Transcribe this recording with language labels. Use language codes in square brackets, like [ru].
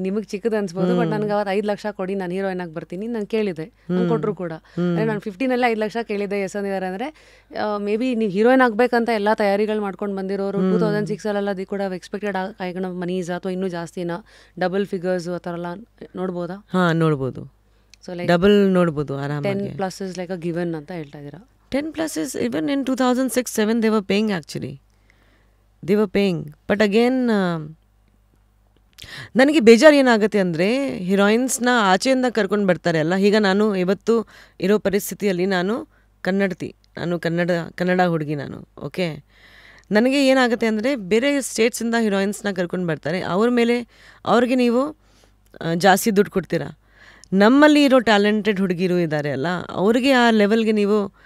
[kn] ನಿಮಗೆ ಚಿಕ್ಕದು ಅನ್ಸ್ಬೋದು, ಬಟ್ ನನಗೆ ಅವತ್ತು 5 ಲಕ್ಷ ಕೊಡಿ, ನಾನು ಹೀರೋಯಿನ್ ಆಗಿ ಬರ್ತೀನಿ ನಾನು ಕೇಳಿದೆ, ನಂಗೆ ಕೊಟ್ಟರು ಕೂಡ. ಅಂದರೆ ನಾನು 15 5 ಲಕ್ಷ ಕೇಳಿದ್ದೆ. ಎಸ್ ಅಂದಿದ್ದಾರೆ ಅಂದರೆ ಮೇ ಬಿ ನೀವು ಹೀರೋಯಿನ್ ಆಗಬೇಕಂತ ಎಲ್ಲ ತಯಾರಿಗಳು ಮಾಡ್ಕೊಂಡು ಬಂದಿರೋರು 2006 ಅದು ಕೂಡ ಎಕ್ಸ್ಪೆಕ್ಟೆಡ್ ಆಗಿ ಮನೀಸ್ ಅಥವಾ ಇನ್ನೂ ಜಾಸ್ತಿನ ಡಬಲ್ ಫಿಗರ್ಸು ಆ ಥರ ಎಲ್ಲ ನೋಡ್ಬೋದಾ? ನೋಡ್ಬೋದು. ಸೊ ಲೈಕ್ ಡಬಲ್ ನೋಡ್ಬೋದು ಆರಾಮಾಗಿ. [en] 10+ is like a given [kn] ಅಂತ ಹೇಳ್ತಾ ಇದ್ದೀರಾ? [en] 10+ is even in 2006-07 they were paying actually. They were paying. But again [kn] ನನಗೆ ಬೇಜಾರು ಏನಾಗುತ್ತೆ ಅಂದರೆ, ಹೀರೋಯಿನ್ಸ್ನ ಆಚೆಯಿಂದ ಕರ್ಕೊಂಡು ಬರ್ತಾರೆ ಅಲ್ಲ. ಈಗ ನಾನು ಇವತ್ತು ಇರೋ ಪರಿಸ್ಥಿತಿಯಲ್ಲಿ ನಾನು ಕನ್ನಡತಿ, ನಾನು ಕನ್ನಡ ಹುಡುಗಿ ನಾನು, ಓಕೆ. ನನಗೆ ಏನಾಗುತ್ತೆ ಅಂದರೆ, ಬೇರೆ ಸ್ಟೇಟ್ಸಿಂದ ಹೀರೋಯಿನ್ಸ್ನ ಕರ್ಕೊಂಡು ಬರ್ತಾರೆ, ಅವ್ರಿಗೆ ನೀವು ಜಾಸ್ತಿ ದುಡ್ಡು ಕೊಡ್ತೀರಾ. ನಮ್ಮಲ್ಲಿ ಇರೋ ಟ್ಯಾಲೆಂಟೆಡ್ ಹುಡುಗಿರು ಇದ್ದಾರೆ ಅಲ್ಲ, ಅವ್ರಿಗೆ ಆ ಲೆವೆಲ್ಗೆ ನೀವು